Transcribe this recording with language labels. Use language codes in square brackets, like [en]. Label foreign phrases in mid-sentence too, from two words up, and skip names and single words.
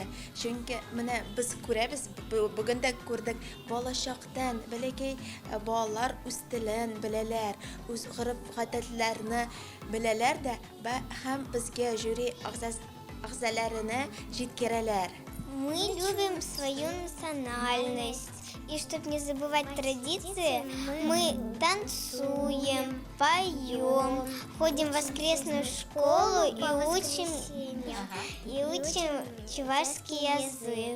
[tt] Чөнки менә без күрәбез, бүген дә күрдек, балачактан бәләкәй балалар үз телен беләләр, үз гореф-гадәтләрне беләләр дә һәм безгә жюри әгъзаларына җиткерәләр. [ru] Мы любим свою национальность. И чтобы не забывать традиции, мы танцуем, поем, ходим в воскресную школу и учим чувашский язык.